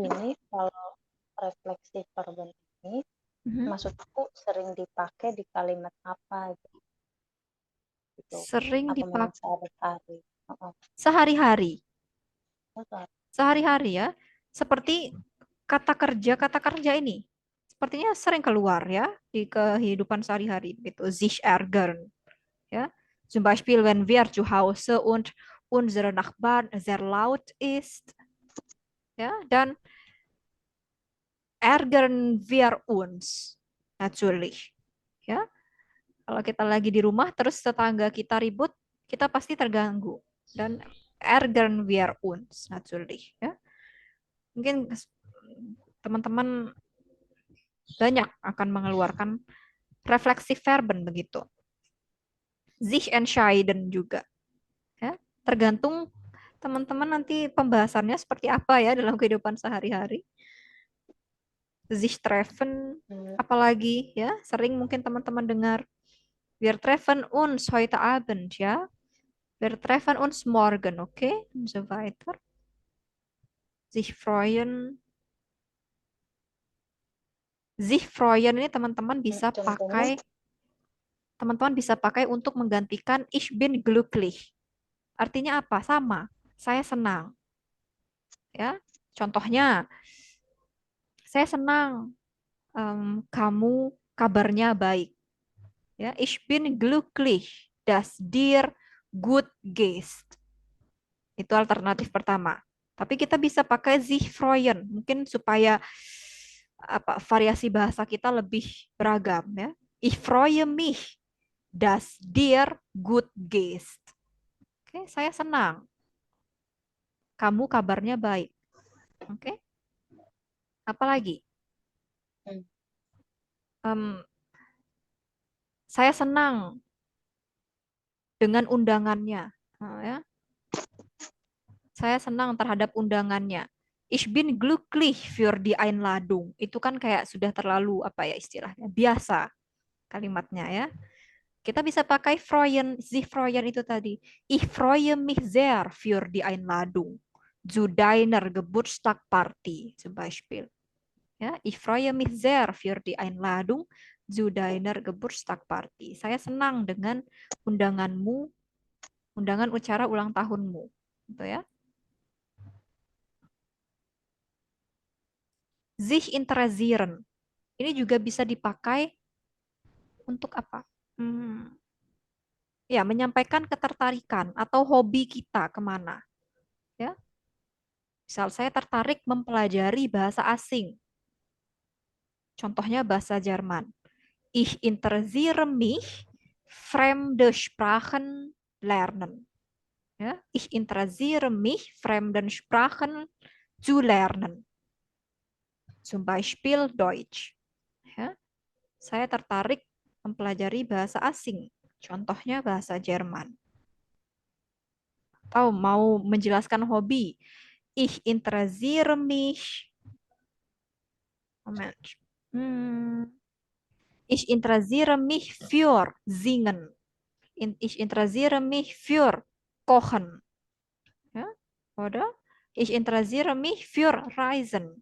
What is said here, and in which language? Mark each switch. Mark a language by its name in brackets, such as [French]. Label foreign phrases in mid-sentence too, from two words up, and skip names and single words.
[Indonesian] Ini kalau refleksif verben ini, maksudku sering dipakai di kalimat apa gitu. Sering Atau memang dipakai sehari-hari. sehari-hari. Sehari. Sehari-hari ya. Seperti kata kerja ini. Sepertinya sering keluar ya di kehidupan sehari-hari begitu. [German] Sich ärgern. Ja. Zum Beispiel, wenn wir zu Hause und unsere Nachbarn sehr laut ist. Ja, dan ärgern wir uns. Natürlich. [Indonesian] Ya. Kalau kita lagi di rumah terus tetangga kita ribut, kita pasti terganggu. [German] Dan ärgern wir uns. Natürlich. [Indonesian] Ya. Mungkin teman-teman banyak akan mengeluarkan refleksif verben begitu. [German] Sich entscheiden juga. [Indonesian] Ya, tergantung teman-teman nanti pembahasannya seperti apa ya dalam kehidupan sehari-hari. [German] Sich treffen, [Indonesian] apalagi ya, sering mungkin teman-teman dengar [German] wir treffen uns heute Abend [Indonesian] ya. [German] Wir treffen uns morgen, okay? Und so weiter. Sich freuen. Sich freuen [Indonesian] ini teman-teman bisa pakai untuk menggantikan [German] ich bin glücklich. [Indonesian] Artinya apa? Sama. Saya senang. Ya, contohnya, saya senang kamu kabarnya baik. Ya, [German] ich bin glücklich, dass dir gut geht. [Indonesian] Itu alternatif pertama. Tapi kita bisa pakai [German] sich freuen, [Indonesian] mungkin supaya variasi bahasa kita lebih beragam ya. [German] Ich freue mich, dass dir gut geht. [Indonesian] Oke, saya senang. Kamu kabarnya baik. Oke. Apa lagi? Hmm. Saya senang dengan undangannya. Ya. Saya senang terhadap undangannya. [German] Ich bin glücklich für die Einladung. [Indonesian] Itu kan kayak sudah terlalu apa ya istilahnya? Biasa kalimatnya ya. Kita bisa pakai freuen, [German] sich freuen [Indonesian] itu tadi. [German] Ich freue mich sehr für die Einladung zu deiner Geburtstagparty zum Beispiel. Ja, ich freue mich sehr für die Einladung zu deiner Geburtstagparty. [Indonesian] Saya senang dengan undanganmu, undangan acara ulang tahunmu. Gitu ya. Sich interessieren. Ini juga bisa dipakai untuk apa? Ya, menyampaikan ketertarikan atau hobi kita kemana. Ya, misal saya tertarik mempelajari bahasa asing. Contohnya bahasa Jerman. [German] Ich interessiere mich fremde Sprachen lernen. Ja, ich interessiere mich fremden Sprachen zu lernen. Zum Beispiel Deutsch. [Indonesian] Ya, saya tertarik mempelajari bahasa asing. Contohnya bahasa Jerman. Atau mau menjelaskan hobi. [German] Ich interessiere mich. Moment. Ich interessiere mich für Singen. Ich interessiere mich für Kochen. Ja? Oder ich interessiere mich für Reisen.